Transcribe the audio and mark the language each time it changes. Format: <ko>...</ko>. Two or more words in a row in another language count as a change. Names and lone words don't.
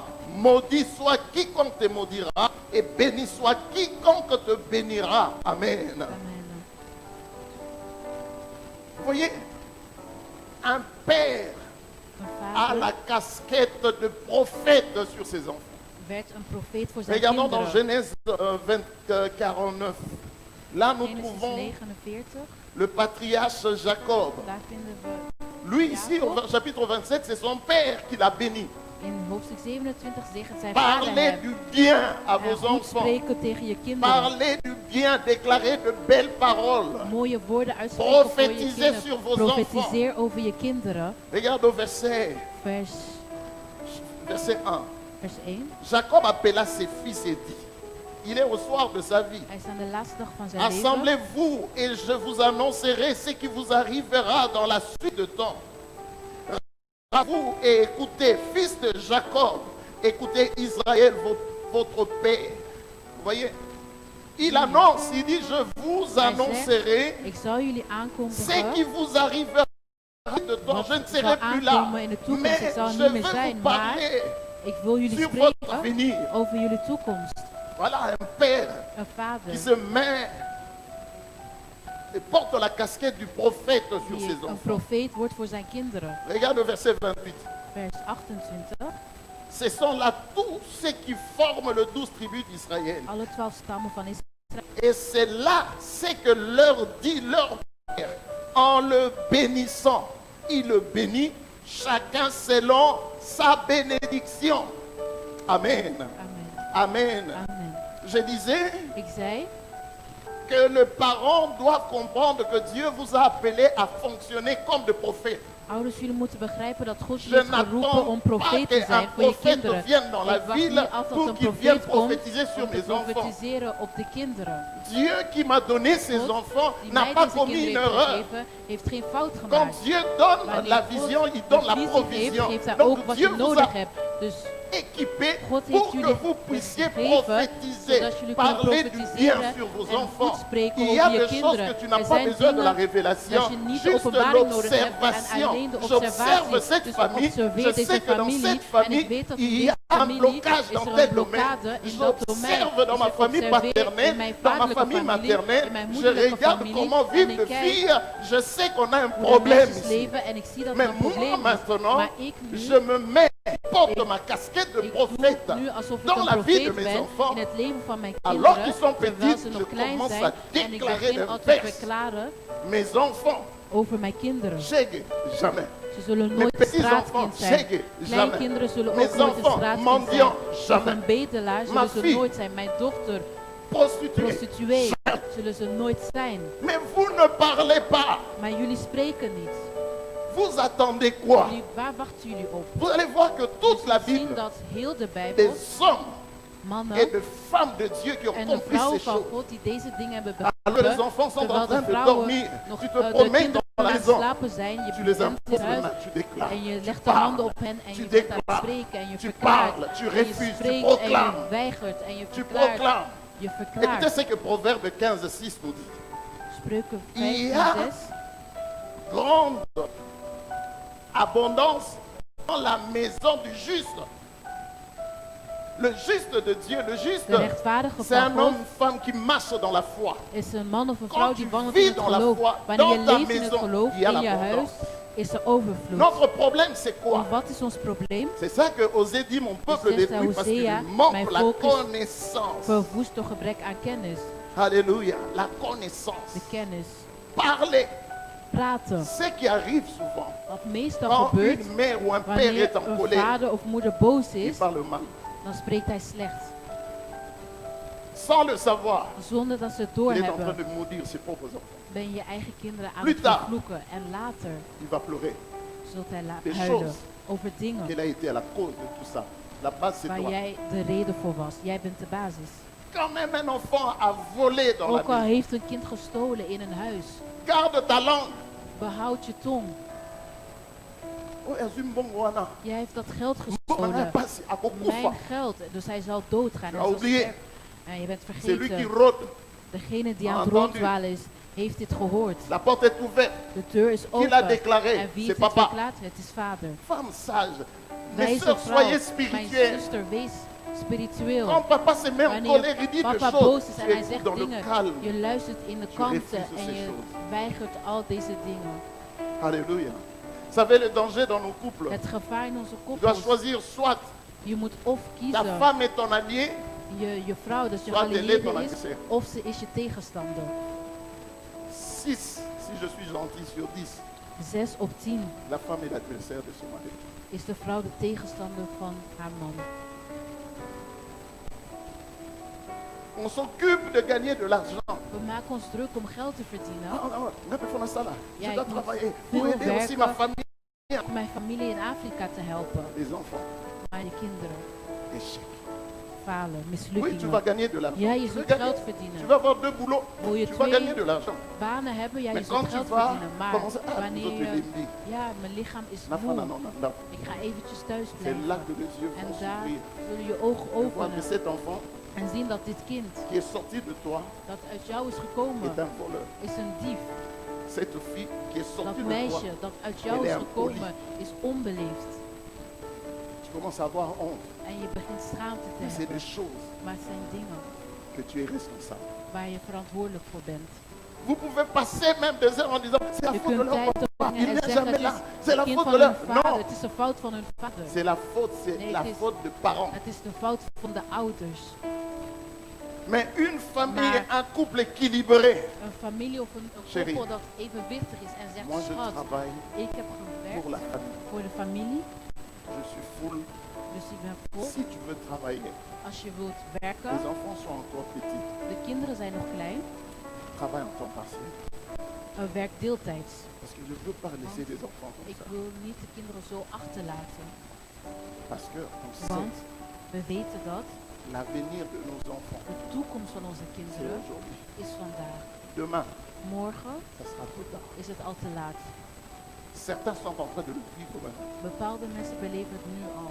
<fr>Maudit soit quiconque te maudira et béni soit quiconque te bénira. Amen. Amen. Vous voyez, un père</fr> <nl>Een</nl> <fr>a la</fr> <nl>vader</nl> <fr>casquette de prophète sur ses enfants.</fr> <nl>werd een profeet voor zijn</nl> <fr>Regardons dans</fr> <nl>kinderen.</nl> <fr>Genèse 49. Là, nous</fr> <nl>Genesis</nl> <fr>trouvons 49, le patriarche Jacob.</fr> <nl>daar vinden we</nl> <fr>Lui, ici, au chapitre 27, c'est son père qui l'a béni.</fr> <nl>in hoofdstuk 27 zegt het zijn vader</nl> <fr>Parlez</fr> <nl>hem.</nl> <fr>du bien à</fr> <nl>En</nl> <fr>vos</fr> <nl>goed</nl> <fr>enfants.</fr> <nl>spreken tegen je kinderen.</nl> <fr>Parlez du bien, déclarez de belles paroles.</fr> <nl>Mooie woorden uitspreken voor je</nl> <fr>Prophétisez sur</fr> <nl>kinderen.</nl> <fr>vos</fr> <nl>Profetiseer over je kinderen.</nl> <fr>Regarde au verset</fr> <nl>Vers 1. Vers 1.</nl> <fr>Jacob appela ses fils et dit, Il est au soir de sa vie.</fr> <nl>Hij is aan de laatste dag van zijn leven.</nl> <fr>Assemblez-vous et je vous annoncerai ce qui vous arrivera dans la suite de temps. Vous et écoutez, fils de Jacob, écoutez Israël, votre père. Vous voyez? Il annonce, il dit, je vous</fr> <nl>Hij</nl> <fr>annoncerai</fr> <nl>zegt, ik zal jullie</nl> <fr>ce</fr> <nl>aankondigen</nl> <fr>qui vous arrivera de temps. Je ne serai plus là,</fr> <nl>aankomen in de toekomst.</nl> <fr>mais</fr> <nl>Ik zal</nl> <fr>je</fr> <nl>niet</nl> <fr>veux</fr> <nl>meer zijn,</nl> <fr>vous</fr> <nl>maar</nl> <fr>parler</fr> <nl>ik wil jullie</nl> <fr>sur votre</fr> <nl>spreken</nl> <fr>avenir.</fr> <nl>over jullie toekomst.</nl> <fr>Voilà un père</fr> <nl>Een vader</nl> <fr>qui se met et porte la casquette du prophète sur</fr> <nl>die</nl> <fr>ses</fr> <nl>een</nl> <fr>enfants.</fr> <nl>profeet wordt voor zijn kinderen.</nl> <fr>Regarde le verset 28.</fr> <nl>Vers 28.</nl> <fr>Ce sont là tous ceux qui forment le 12 tribus d'Israël.</fr> <nl>Alle 12 stammen van Israël.</nl> <fr>Et c'est là ce que leur dit leur père en le bénissant. Il le bénit, chacun selon sa bénédiction. Amen. Amen. Amen. Amen. Je disais</fr> <nl>Ik zei</nl> <fr>que le parent doit comprendre que Dieu vous a appelé à fonctionner comme des prophètes.</fr> <nl>Ouders, jullie moeten begrijpen dat God</nl> <fr>Je</fr> <nl>jullie heeft geroepen om</nl> <fr>n'attends pas</fr> <nl>profeet te</nl> <fr>qu'un</fr> <nl>zijn voor je</nl> <fr>prophète</fr> <nl>kinderen.</nl> <fr>vienne dans la</fr> <nl>Ik wacht</nl> <fr>ville</fr> <nl>niet af tot</nl> <fr>pour</fr> <nl>een</nl> <fr>qu'il vienne</fr> <nl>profeet komt</nl> <fr>prophétiser sur</fr> <nl>om te</nl> <fr>mes enfants.</fr> <nl>profetiseren op de kinderen.</nl> <fr>Dieu qui m'a donné ces</fr> <nl>God,</nl> <fr>enfants</fr> <nl>die</nl> <fr>n'a</fr> <nl>mij</nl> <fr>pas</fr> <nl>deze</nl> <fr>commis</fr> <nl>kinderen</nl> <fr>une</fr> <nl>heeft</nl> <fr>erreur.</fr> <nl>gegeven, heeft geen fout</nl> <fr>Quand</fr> <nl>gemaakt.</nl> <fr>Dieu donne</fr> <nl>Wanneer</nl> <fr>la</fr> <nl>God</nl> <fr>vision, il</fr> <nl>de</nl> <fr>donne la</fr> <nl>visie heeft,</nl> <fr>provision.</fr> <nl>geeft hij ook</nl> <fr>Donc</fr> <nl>wat</nl> <fr>Dieu</fr> <nl>je</nl> <fr>vous</fr> <nl>nodig</nl> <fr>a</fr> <nl>hebt. Dus</nl> <fr>équipé</fr> <nl>God heeft</nl> <fr>pour que</fr> <nl>jullie</nl> <fr>vous puissiez</fr> <nl>gegeven,</nl> <fr>prophétiser,</fr> <nl>zodat jullie kunnen</nl> <fr>parler du bien</fr> <nl>profetiseren</nl> <fr>sur vos</fr> <nl>en</nl> <fr>enfants.</fr> <nl>goed spreken</nl> <fr>Il y a</fr> <nl>over je</nl> <fr>des choses</fr> <nl>kinderen.</nl> <fr>que tu n'as</fr> <nl>Er</nl> <fr>pas</fr> <nl>zijn</nl> <fr>besoin de la</fr> <nl>dingen</nl> <fr>révélation,</fr> <nl>dat je niet de</nl> <fr>juste de</fr> <nl>openbaring nodig hebt en</nl> <fr>l'observation.</fr> <nl>alleen de</nl> <fr>J'observe</fr> <nl>observatie.</nl> <fr>cette</fr> <nl>Dus</nl> <fr>famille,</fr> <nl>observeer</nl> <fr>je</fr> <nl>deze</nl> <fr>sais que dans</fr> <nl>familie</nl> <fr>cette</fr> <nl>en ik</nl> <fr>famille,</fr> <nl>weet dat in</nl> <fr>il y a</fr> <nl>deze</nl> <fr>un</fr> <nl>familie</nl> <fr>blocage</fr> <nl>is</nl> <fr>dans</fr> <nl>er</nl> <fr>tel</fr> <nl>een blokkade</nl> <fr>domaine.</fr> <nl>in dat domein.</nl> <fr>J'observe dans</fr> <nl>Dus</nl> <fr>ma</fr> <nl>ik</nl> <fr>famille</fr> <nl>observeer in</nl> <fr>paternelle,</fr> <nl>mijn</nl> <fr>dans ma</fr> <nl>vaderlijke</nl> <fr>famille</fr> <nl>familie, in</nl> <fr>maternelle,</fr> <nl>mijn</nl> <fr>je</fr> <nl>moederlijke</nl> <fr>regarde</fr> <nl>familie</nl> <fr>comment</fr> <nl>en</nl> <fr>vivent</fr> <nl>ik</nl> <fr>les</fr> <nl>kijk</nl> <fr>filles, je sais qu'on a un</fr> <nl>hoe de</nl> <fr>problème</fr> <nl>meisjes</nl> <fr>ici.</fr> <nl>leven en ik zie dat er</nl> <fr>Mais</fr> <nl>een</nl> <fr>moi</fr> <nl>probleem is.</nl> <fr>maintenant,</fr> <nl>Maar ik nu,</nl> <fr>je me mets, porte ma casquette de</fr> <nl>ik</nl> <fr>prophète</fr> <nl>doe nu alsof ik</nl> <fr>dans</fr> <nl>een</nl> <fr>la vie de</fr> <nl>profeet</nl> <fr>mes</fr> <nl>ben</nl> <fr>enfants.</fr> <nl>in het leven van mijn</nl> <fr>Alors</fr> <nl>kinderen,</nl> <fr>qu'ils sont</fr> <nl>terwijl</nl> <fr>petits,</fr> <nl>ze</nl> <fr>je</fr> <nl>nog klein</nl> <fr>commence</fr> <nl>zijn</nl> <fr>à</fr> <nl>en ik</nl> <fr>déclarer</fr> <nl>begin</nl> <fr>des</fr> <nl>altijd te</nl> <fr>versets.</fr> <nl>verklaren</nl> <fr>Mes enfants,</fr> <nl>over mijn kinderen.</nl> <fr>j'aime jamais.</fr> <nl>Ze zullen</nl> <fr>Mes</fr> <nl>nooit een</nl> <fr>petits-enfants,</fr> <nl>straatkind zijn.</nl> <fr>j'aime</fr> <nl>Kleinkinderen</nl> <fr>jamais.</fr> <nl>zullen ook</nl> <fr>Mes</fr> <nl>nooit een</nl> <fr>enfants,</fr> <nl>straatkind zijn.</nl> <fr>mendiants,</fr> <nl>Of</nl> <fr>jamais.</fr> <nl>een bedelaar</nl> <fr>Ma</fr> <nl>zullen ze</nl> <fr>fille,</fr> <nl>nooit zijn. Mijn dochter,</nl> <fr>Prostituées.</fr> <nl>prostituee, zullen ze nooit zijn.</nl> <fr>Mais vous ne parlez pas.</fr> <nl>Maar jullie spreken niet.</nl> <fr>Vous attendez quoi?</fr> <nl>Waar wachten jullie op?</nl> <fr>Vous allez voir que toute la</fr> <nl>We zien</nl> <fr>Bible,</fr> <nl>dat heel de Bijbel,</nl> <fr>des hommes</fr> <nl>mannen</nl> <fr>et de femmes de Dieu qui ont</fr> <nl>en de</nl> <fr>compris</fr> <nl>vrouwen</nl> <fr>ces</fr> <nl>van</nl> <fr>choses.</fr> <nl>God die deze dingen hebben</nl> <fr>Alors les</fr> <nl>begrepen,</nl> <fr>enfants sont en</fr> <nl>terwijl de</nl> <fr>train de</fr> <nl>vrouwen</nl> <fr>dormir.</fr> <nl>nog</nl> <fr>Tu te</fr> <nl>de</nl> <fr>promènes</fr> <nl>kinderen</nl> <fr>dans la</fr> <nl>aan het</nl> <fr>maison.</fr> <nl>slapen zijn,</nl> <fr>Tu</fr> <nl>je</nl> <fr>les</fr> <nl>bent in</nl> <fr>imposes</fr> <nl>huis</nl> <fr>les mains, tu déclares.</fr> <nl>en je legt de</nl> <fr>parles,</fr> <nl>handen op hen en</nl> <fr>tu</fr> <nl>je bent aan het</nl> <fr>déclares,</fr> <nl>spreken en je</nl> <fr>tu</fr> <nl>verklaart.</nl> <fr>parles, tu</fr> <nl>En je</nl> <fr>refuses, tu</fr> <nl>spreekt en je</nl> <fr>proclames.</fr> <nl>weigert en je</nl> <fr>Tu</fr> <nl>verklaart.</nl> <fr>proclames.</fr> <nl>Je</nl> <fr>Écoutez</fr> <nl>verklaart.</nl> <fr>ce que Proverbe 15:6 nous dit.</fr> <nl>Spreuken</nl> <fr>Il y 15 a</fr> <nl>en 6.</nl> <fr>grande abondance dans la maison du juste. Le juste de Dieu, le juste,</fr> <nl>De rechtvaardige</nl> <fr>c'est un</fr> <nl>van</nl> <fr>homme,</fr> <nl>God</nl> <fr>une femme qui marche dans la foi.</fr> <nl>is een man of een</nl> <fr>Quand</fr> <nl>vrouw</nl> <fr>tu</fr> <nl>die wandelt</nl> <fr>vis</fr> <nl>in het</nl> <fr>dans la</fr> <nl>geloof.</nl> <fr>foi,</fr> <nl>Wanneer je</nl> <fr>dans ta</fr> <nl>leeft in het</nl> <fr>maison,</fr> <nl>geloof,</nl> <fr>il y a</fr> <nl>in je</nl> <fr>l'abondance.</fr> <nl>huis, is er overvloed.</nl> <fr>Notre problème, c'est quoi?</fr> <nl>En wat is ons probleem?</nl> <fr>C'est ça que Osée dit, mon peuple</fr> <nl>zegt</nl> <fr>détruit parce qu'il</fr> <nl>Hosea,</nl> <fr>lui manque</fr> <nl>mijn</nl> <fr>la</fr> <nl>volk is</nl> <fr>connaissance.</fr> <nl>Verwoest door gebrek aan kennis.</nl> <fr>Alléluia, la connaissance.</fr> <nl>De kennis.</nl> <fr>Parler,</fr> <nl>Praten.</nl> <fr>ce qui arrive souvent.</fr> <nl>Wat meestal</nl> <fr>Quand</fr> <nl>gebeurt,</nl> <fr>une mère ou un père</fr> <nl>wanneer</nl> <fr>est en</fr> <nl>een</nl> <fr>colère,</fr> <nl>vader of moeder boos</nl> <fr>il</fr> <nl>is,</nl> <fr>parle mal.</fr> <nl>dan spreekt hij slecht.</nl> <fr>Sans le savoir,</fr> <nl>Zonder dat ze het</nl> <fr>il est en train</fr> <nl>doorhebben,</nl> <fr>de maudire ses propres enfants.</fr> <nl>ben je eigen kinderen aan</nl> <fr>Plus</fr> <nl>het</nl> <fr>tard.</fr> <nl>vervloeken. En later</nl> <fr>Il va pleurer.</fr> <nl>zult hij</nl> <fr>Des</fr> <nl>huilen</nl> <fr>choses</fr> <nl>over dingen</nl> <fr>qu'elle a été à la cause de tout ça. La base, c'est</fr> <nl>waar</nl> <fr>toi.</fr> <nl>jij de reden voor was. Jij bent de basis.</nl> <fr>Quand même un enfant a volé dans la</fr> <nl>Ook al</nl> <fr>maison,</fr> <nl>heeft een kind gestolen in een huis,</nl> <fr>garde ta langue.</fr> <nl>behoud je tong.</nl> <ln>Oh, Azumbongwana.</ln> <nl>Jij heeft dat geld</nl> <ln>Mbongwana</ln> <nl>gestolen.</nl> <fr>passe à Kokufa.</fr> <nl>Mijn geld. Dus hij zal doodgaan. Hij</nl> <fr>Tu as</fr> <nl>zal</nl> <fr>oublié.</fr> <nl>sterven. En je bent</nl> <fr>C'est lui qui</fr> <nl>vergeten.</nl> <fr>rôde.</fr> <nl>Degene die aan het</nl> <fr>Entendu.</fr> <nl>ronddwalen is, heeft dit gehoord.</nl> <fr>La porte est ouverte.</fr> <nl>De deur is</nl> <fr>Qui l'a</fr> <nl>open.</nl> <fr>déclaré?</fr> <nl>En wie</nl> <fr>C'est</fr> <nl>heeft het</nl> <fr>papa.</fr> <nl>verklaard? Het is vader.</nl> <fr>Femme sage. Mes</fr> <nl>Wijze</nl> <fr>soeurs,</fr> <nl>vrouw.</nl> <fr>soyez</fr> <nl>Mijn</nl> <fr>spirituelles.</fr> <nl>zuster, wees spiritueel.</nl> <fr>Quand papa se met en</fr> <nl>Wanneer</nl> <fr>colère, il dit des</fr> <nl>papa</nl> <fr>choses.</fr> <nl>boos is</nl> <fr>Tu</fr> <nl>en hij</nl> <fr>écoutes</fr> <nl>zegt</nl> <fr>dans le</fr> <nl>dingen,</nl> <fr>calme.</fr> <nl>je luistert in de</nl> <fr>Tu</fr> <nl>kanten</nl> <fr>refuses</fr> <nl>en</nl> <fr>ces</fr> <nl>je</nl> <fr>choses.</fr> <nl>weigert al deze dingen.</nl> <fr>Alléluia. Vous savez le danger dans nos couples.</fr> <nl>Het gevaar in onze</nl> <fr>Tu dois</fr> <nl>koppels.</nl> <fr>choisir soit</fr> <nl>Je moet of</nl> <fr>ta</fr> <nl>kiezen,</nl> <fr>femme est ton allié,</fr> <nl>je vrouw, dus je</nl> <fr>soit elle est</fr> <nl>geallieerde</nl> <fr>ton</fr> <nl>is,</nl> <fr>adversaire.</fr> <nl>of ze is je tegenstander.</nl> <fr>6, si je suis gentil, sur 10,</fr> <nl>6 op 10</nl> <fr>la femme est l'adversaire de son mari.</fr> <nl>is de vrouw de tegenstander van haar man.</nl> <fr>On s'occupe de gagner de l'argent.</fr> <nl>We maken ons druk om geld te verdienen.</nl> <fr>Je</fr> <nl>Ja,</nl> <fr>dois</fr> <nl>ik moet</nl> <fr>travailler</fr> <nl>veel</nl> <fr>pour aider aussi ma</fr> <nl>werken.</nl> <fr>famille.</fr> <nl>Om mijn familie in Afrika te helpen.</nl> <fr>Les enfants,</fr> <nl>Maar de kinderen.</nl> <fr>échec.</fr> <nl>falen,</nl> <fr>Oui, tu</fr> <nl>mislukkingen.</nl> <fr>vas gagner de l'argent.</fr> <nl>Ja, je</nl> <fr>Tu vas</fr> <nl>zult</nl> <fr>gagner.</fr> <nl>geld</nl> <fr>Tu</fr> <nl>verdienen.</nl> <fr>vas avoir 2 boulots.</fr> <nl>Wil je</nl> <fr>Tu vas gagner</fr> <nl>2</nl> <fr>de l'argent.</fr> <nl>banen hebben? Ja, je</nl> <fr>Mais</fr> <nl>zult</nl> <fr>quand tu</fr> <nl>geld</nl> <fr>vas</fr> <nl>verdienen. Maar</nl> <fr>commencer à</fr> <nl>wanneer</nl> <ln>limbi,</ln> <nl>ja, mijn lichaam is</nl> <ln>na</ln> <nl>moe,</nl> <ln>na.</ln> <nl>ik ga eventjes thuis</nl> <fr>C'est là</fr> <nl>blijven.</nl> <fr>que les yeux</fr> <nl>En</nl> <fr>vont</fr> <nl>daar</nl> <fr>s'ouvrir.</fr> <nl>zullen je ogen</nl> <fr>De voir que</fr> <nl>openen</nl> <fr>cet enfant</fr> <nl>en zien dat dit kind,</nl> <fr>qui est sorti de toi</fr> <nl>dat uit jou is gekomen,</nl> <fr>est un voleur.</fr> <nl>is een dief.</nl> <fr>Cette fille qui est</fr> <nl>Dat</nl> <fr>sortie de toi,</fr> <nl>meisje dat uit jou is gekomen, is onbeleefd.</nl> <fr>tu commences à avoir honte.</fr> <nl>En je begint schaamte te</nl> <fr>Mais c'est</fr> <nl>hebben.</nl> <fr>des choses</fr> <nl>Maar het zijn dingen</nl> <fr>que tu es responsable.</fr> <nl>waar je verantwoordelijk voor bent.</nl> <fr>Vous pouvez passer même des heures en disant c'est la</fr> <nl>Je</nl> <fr>faute de</fr> <nl>kunt</nl> <fr>leur</fr> <nl>tijd</nl> <fr>papa,</fr> <nl>doorbrengen</nl> <fr>il</fr> <nl>en</nl> <fr>n'est</fr> <nl>zeggen</nl> <fr>jamais</fr> <nl>het</nl> <fr>là,</fr> <nl>is</nl> <fr>c'est la</fr> <nl>het kind</nl> <fr>faute</fr> <nl>van</nl> <fr>de</fr> <nl>hun</nl> <fr>leur.</fr> <nl>vader,</nl> <fr>Non,</fr> <nl>het is de fout van hun vader.</nl> <fr>c'est la faute, c'est</fr> <nl>Nee,</nl> <fr>la</fr> <nl>het is-</nl> <fr>faute de parents.</fr> <nl>Het is de fout van de ouders.</nl> <fr>Mais une famille,</fr> <nl>Maar-</nl> <fr>un couple équilibré.</fr> <nl>Een familie of een</nl> <fr>Chérie.</fr> <nl>koppel dat evenwichtig is en zegt,</nl> <fr>Moi je</fr> <nl>schat,</nl> <fr>travaille</fr> <nl>ik heb</nl> <fr>pour</fr> <nl>gewerkt</nl> <fr>la famille.</fr> <nl>voor de familie,</nl> <fr>Je suis full.</fr> <nl>dus ik ben vol.</nl> <fr>Si tu veux travailler,</fr> <nl>Als je wilt</nl> <fr>les</fr> <nl>werken,</nl> <fr>enfants sont encore petits.</fr> <nl>de kinderen zijn nog klein,</nl> <fr>Travaille en temps partiel.</fr> <nl>werk deeltijds.</nl> <fr>Parce que je ne veux pas laisser des enfants comme</fr> <nl>Ik</nl> <fr>ça.</fr> <nl>wil niet de kinderen zo achterlaten,</nl> <fr>Parce que on</fr> <nl>want</nl> <fr>sait</fr> <nl>we weten dat</nl> <fr>l'avenir de nos enfants,</fr> <nl>de toekomst van onze</nl> <fr>c'est</fr> <nl>kinderen</nl> <fr>aujourd'hui.</fr> <nl>is vandaag.</nl> <fr>Demain,</fr> <nl>Morgen</nl> <fr>ça sera trop tard.</fr> <nl>is het al te laat.</nl> <fr>Certains sont en train de le vivre maintenant.</fr> <nl>Bepaalde mensen beleven het nu al.</nl>